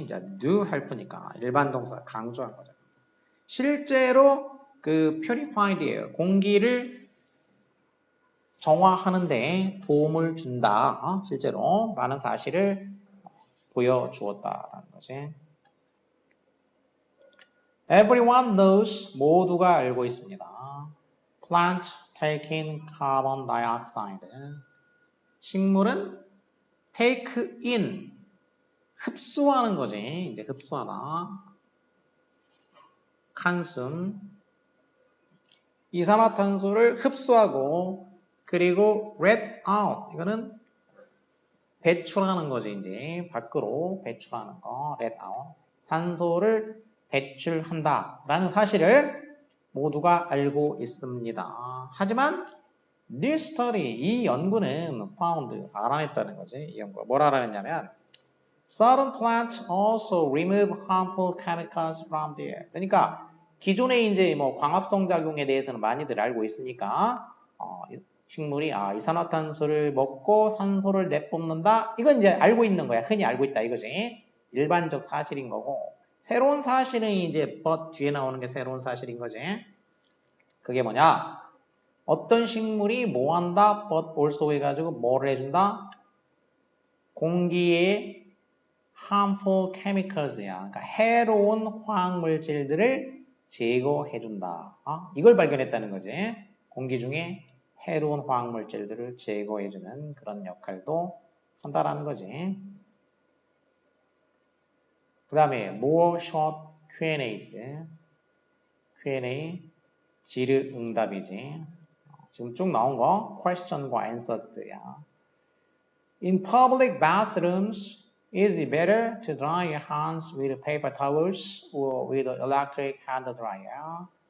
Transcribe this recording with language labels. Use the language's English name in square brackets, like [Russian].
[Korean] 이제 do 할 뿐이니까 일반 동사 강조한 거죠. 실제로 그 purifyed예요. 공기를 정화하는데 도움을 준다. 실제로 라는 사실을 보여주었다라는 거지. [English] Everyone knows, [Korean] 모두가 알고 있습니다. [English] Plant taking carbon dioxide. [Korean] 식물은 take in, 흡수하는 거지. 이제 흡수하다. consume, 이산화탄소를 흡수하고 그리고 [English] let out, [Korean] 이거는 배출하는 거지. 이제 밖으로 배출하는 거, [English] let out. [Korean] 산소를 배출한다 라는 사실을 모두가 알고 있습니다. 하지만 [English] this study, [Korean] 이 연구는 found, 알아냈다는 거지. 이 연구가 뭘 알아냈냐면 [English] certain plants also remove harmful chemicals from the air. [Korean] 그러니까 기존에 이제 뭐 광합성 작용에 대해서는 많이들 알고 있으니까 식물이 이산화탄소를 먹고 산소를 내뿜는다. 이건 이제 알고 있는 거야. 흔히 알고 있다 이거지. 일반적 사실인 거고. 새로운 사실은 이제 but 뒤에 나오는 게 새로운 사실인 거지. 그게 뭐냐? 어떤 식물이 뭐 한다? [English] but also [Korean] 해가지고 뭐를 해준다? 공기에 [English] harmful chemicals [Korean] 야. 그러니까 해로운 화학물질들을 제거해준다. 이걸 발견했다는 거지. 공기 중에 해로운 화학물질들을 제거해주는 그런 역할도 한다라는 거지. 그 다음에 [English] more short Q&A's. [Korean] Q&A 질의응답이지. 지금 쭉 나온 거 question과 answers야. [English] In public bathrooms, is it better to dry your hands with paper towels or with electric hand dryer?